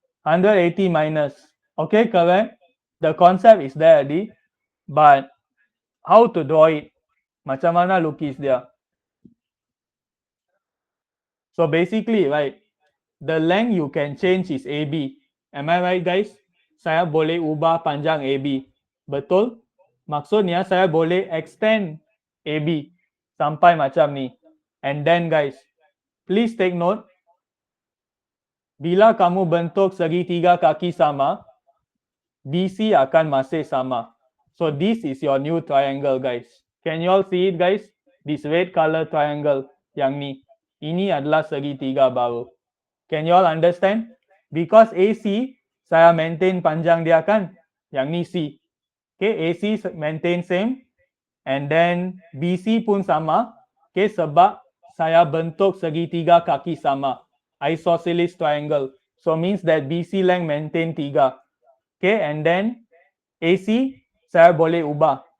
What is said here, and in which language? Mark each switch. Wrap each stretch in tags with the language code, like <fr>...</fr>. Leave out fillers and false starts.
<en>180 minus. Okay, correct? The concept is there already, but how to draw it?</en> <ms>Macam mana lukis dia?</ms> <en>So basically, right, the length you can change is AB. Am I right, guys?</en> <ms>Saya boleh ubah panjang AB. Betul? Maksudnya saya boleh extend AB sampai macam ni.</ms> <en>And then guys, please take note,</en> <ms>bila kamu bentuk segitiga kaki sama, BC akan masih sama.</ms> <en>So this is your new triangle, guys. Can you all see it, guys? This red color triangle</en> <ms>yang ni. Ini adalah segitiga baru.</ms> <en>Can you all understand? Because AC,</en> <ms>saya maintain panjang dia kan? Yang ni C.</ms> <en>Okay, AC maintain same. And then BC</en> <ms>pun sama. Okay, sebab saya bentuk segitiga kaki sama.</ms> <en>Isosceles triangle. So means that BC length maintain 3.</en> <ms>Okay, and then AC saya boleh ubah.</ms>